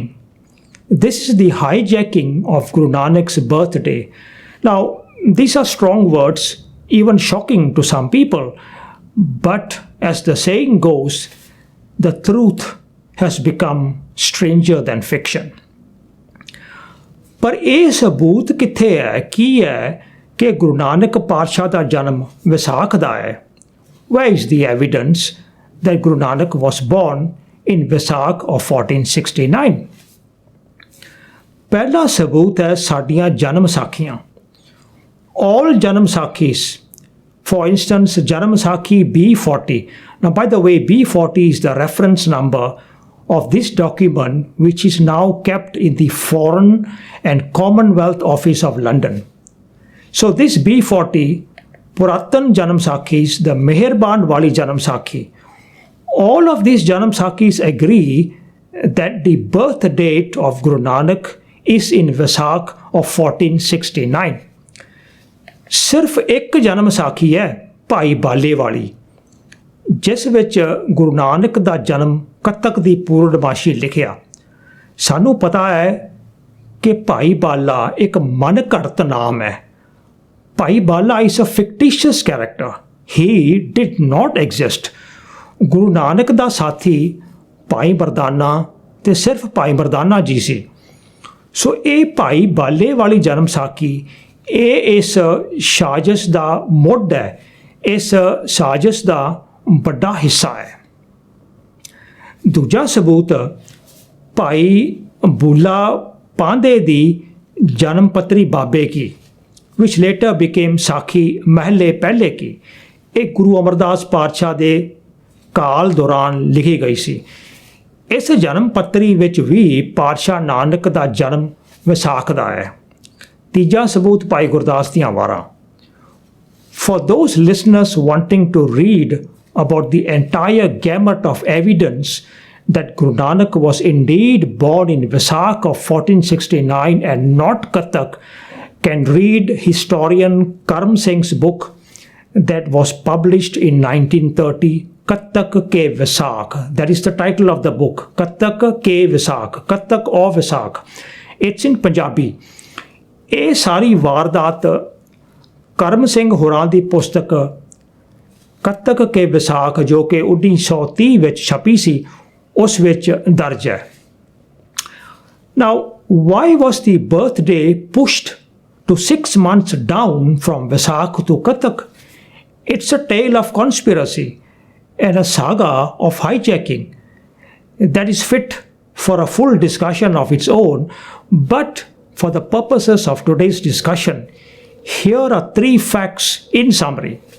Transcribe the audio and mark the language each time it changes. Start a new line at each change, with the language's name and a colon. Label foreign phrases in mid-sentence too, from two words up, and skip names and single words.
English: This is the hijacking of Guru Nanak's birthday. Now, these are strong words, even shocking to some people, but as the saying goes, the truth has become stranger than fiction.
Punjabi: ਪਰ ਇਹ ਸਬੂਤ ਕਿੱਥੇ ਹੈ, ਕੀ ਹੈ ਕਿ ਗੁਰੂ ਨਾਨਕ ਪਾਤਸ਼ਾਹ ਦਾ ਜਨਮ ਵਿਸਾਖ ਦਾ ਹੈ?
English: Where is the evidence that Guru Nanak was born in Vaisakh of 1469?
Punjabi: ਪਹਿਲਾ ਸਬੂਤ ਹੈ ਸਾਡੀਆਂ ਜਨਮ ਸਾਖੀਆਂ।
English: All ਜਨਮ ਸਾਖੀਸ, for instance, ਜਨਮ ਸਾਖੀ B40. Now, by the way, B40 is the reference number of this document, which is now kept in the Foreign and Commonwealth Office of London. So this B40, Puratan Janam Sakhis, the Meherban Wali Janam Sakhi, all of these Janam Sakhis agree that the birth date of Guru Nanak is in Vaisakh of 1469.
Punjabi: ਸਿਰਫ ਇੱਕ ਜਨਮ ਸਾਖੀ ਹੈ ਭਾਈ ਬਾਲੇ ਵਾਲੀ, ਜਿਸ ਵਿੱਚ ਗੁਰੂ ਨਾਨਕ ਦਾ ਜਨਮ ਕੱਤਕ ਦੀ ਪੂਰਨਮਾਸ਼ੀ ਲਿਖਿਆ। ਸਾਨੂੰ ਪਤਾ ਹੈ ਕਿ ਭਾਈ ਬਾਲਾ ਇੱਕ ਮਨ ਘੜਤ ਨਾਮ ਹੈ।
English: ਭਾਈ ਬਾਲਾ is a fictitious character. He did not exist.
Punjabi: ਗੁਰੂ ਨਾਨਕ ਦਾ ਸਾਥੀ ਭਾਈ ਮਰਦਾਨਾ ਤੇ ਸਿਰਫ ਭਾਈ ਮਰਦਾਨਾ ਜੀ ਸੀ। ਸੋ ਇਹ ਭਾਈ ਬਾਲੇ ਵਾਲੀ ਜਨਮ ਸਾਖੀ ਇਹ ਇਸ ਸਾਜ਼ਿਸ਼ ਦਾ ਮੁੱਢ ਹੈ, ਇਸ ਸਾਜ਼ਿਸ਼ ਦਾ ਵੱਡਾ ਹਿੱਸਾ ਹੈ। ਦੂਜਾ ਸਬੂਤ ਭਾਈ ਬੂਲਾ ਪਾਂਧੇ ਦੀ ਜਨਮ ਪੱਤਰੀ ਬਾਬੇ ਕੀ,
English: which later became
Punjabi: ਸਾਖੀ ਮਹਿਲੇ ਪਹਿਲੇ ਕੀ, ਇਹ ਗੁਰੂ ਅਮਰਦਾਸ ਪਾਤਸ਼ਾਹ ਦੇ ਕਾਲ ਦੌਰਾਨ ਲਿਖੀ ਗਈ ਸੀ। ਇਸ ਜਨਮ ਪੱਤਰੀ ਵਿੱਚ ਵੀ ਪਾਤਸ਼ਾਹ ਨਾਨਕ ਦਾ ਜਨਮ ਵਿਸਾਖ ਦਾ ਹੈ। ਤੀਜਾ ਸਬੂਤ ਭਾਈ ਗੁਰਦਾਸ ਦੀਆਂ ਵਾਰਾਂ।
English: For those listeners wanting to read about the entire gamut of evidence that Guru Nanak was indeed born in Vaisakh of 1469 and not Kathak can read historian Karam Singh's book that was published in 1930, Kathak ke Vaisakh. That is the title of the book, Kathak ke Vaisakh, Kathak of Vaisakh. It's in Punjabi.
Punjabi: ਇਹ ਸਾਰੀ ਵਾਰਦਾਤ ਕਰਮ ਸਿੰਘ ਹੋਰਾਂ ਦੀ ਪੁਸਤਕ ਕੱਤਕ ਕੇ ਵਿਸਾਖ ਜੋ ਕਿ 1930 ਵਿੱਚ ਛਪੀ ਸੀ ਉਸ ਵਿੱਚ ਦਰਜ ਹੈ।
English: Now, why was the birthday pushed to 6 months down from Vaisakh to Kathak? It's a tale of conspiracy and a saga of hijacking that is fit for a full discussion of its own, but for the purposes of today's discussion, here are 3 facts in summary.